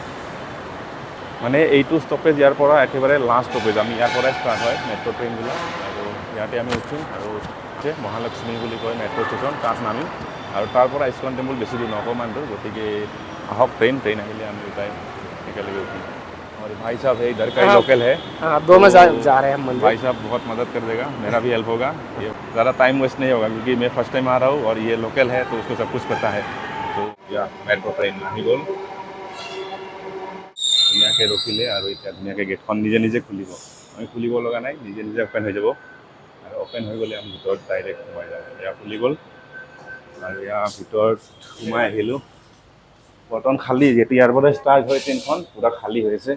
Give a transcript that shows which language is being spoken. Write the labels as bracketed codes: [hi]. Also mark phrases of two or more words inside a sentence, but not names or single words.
[as] মানে এইটো ষ্টপেজ ইয়াৰ পৰা একেবাৰে [en] last stoppage. [as] আমি ইয়াৰ পৰাই ষ্টাৰ্ট হয় মেট্ৰ' ট্ৰেইনবিলাক, আৰু ইয়াতে আমি উঠিম। আৰু মহালক্ষ্মী বুলি কয় [en] metro station, [as] তাত নামিম। আৰু তাৰ পৰা ইস্কন টেম্পল বেছি দূৰ নহয়, অকণমান দূৰ। গতিকে আহক, ট্ৰেইন আহিলে আমি দুটাই একেলগে উঠিম। [hi] और भाई साहब है इधर का ही लोकल है। हाँ, दोनों जा रहे हैं मंदिर। भाई साहब बहुत मदद कर देगा, मेरा भी हेल्प होगा। ये ज़्यादा [en] time waste [hi] नहीं होगा, क्योंकि मैं [en] first time [hi] आ रहा हूँ और ये लोकल है, तो उसको सब कुछ पता है। तो या मेट्रो ट्रेन नहीं बोल [as] ধুনীয়াকৈ ৰখিলে, আৰু এতিয়া ধুনীয়াকৈ গেটখন নিজে নিজে খুলিব। আমি খুলিব লগা নাই, নিজে নিজে অ'পেন হৈ যাব। আৰু অ'পেন হৈ গ'লে আমি ভিতৰত ডাইৰেক্ট সোমাই যাওঁ। এয়া খুলি গ'ল, আৰু ইয়াৰ ভিতৰত সোমাই আহিলোঁ। বৰ্তমান খালী, যেতিয়া ইয়াৰ পৰা ষ্টাৰ্ট হয় ট্ৰেইনখন, পূৰা খালী হৈ আছে।